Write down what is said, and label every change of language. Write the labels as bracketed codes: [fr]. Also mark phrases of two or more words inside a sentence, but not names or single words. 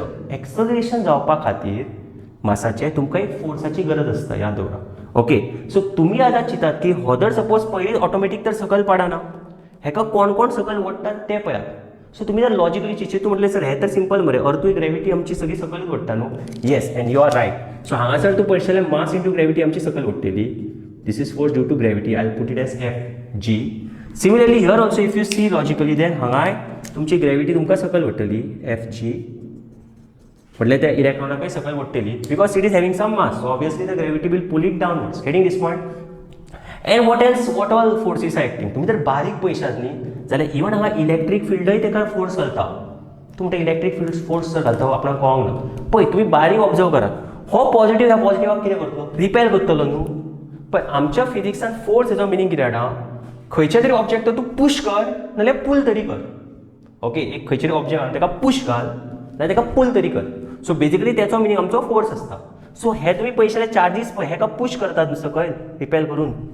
[kok] एक्सलरेशन जावपा खातीर मासाचे तुमकां एक फोर्साची गरज आसता याद दवरा. [en] okay so [kok] तुम्ही आतां चिंतात की हो जर सपोज पयलींच ऑटोमॅटीक तर सकयल पडना हेका कोण कोण सकयल ओडटात ते पळयात सो तुमी जर लॉजिकली चिंतून तूं म्हटलें सर हें तर सिंपल मरे अर्थूय ग्रेविटी आमची सगळी सकयल ओडटा न्हू [en] yes and you are right so [kok] हांगासर तूं पळयतलें [en] mass into gravity [kok] आमची सकयल ओडटली [en] this is force due to gravity I put it as FG similarly here also if you see logically then [kok] हांगाय तुमची ग्रेविटी तुमकां सकयल ओडटली एफ जी म्हटल्यार त्या इलेक्ट्रॉनाकय सकयल ओडटली [en] because it is having some mass so obviously the gravity will pull it downwards getting this point and what all forces are acting [kok] तुमी जर बारीक पळयशात न्ही जाल्यार इवन हांगा इलेक्ट्रीक फिल्डय तेका फोर्स घालता तूं म्हणटा [en] electric field force [kok] जर घालता आपणाक कळोंक ना पळय तुमी बारीक ऑब्जर्व करात हो पॉझिटिव्ह ह्या पॉझिटिव्हाक कितें करतलो रिपेल करतलो न्हू पळय आमच्या फिजिक्सान फोर्स हेजो मिनींग कितें हाडा खंयच्या तरी ऑब्जेक्ट तूं पुश कर नाल्यार पुल तरी कर ओके एक खंयचे तरी ऑब्जेक्ट आहा ताका पुश घाल नाल्यार ताका पुल तरी कर [en] so basically [kok] त्याचो मिनींग आमचो फोर्स आसता सो हे तुमी पयशाले चार्जीस पळय हेका पुश करतात सकयल रिपेल करून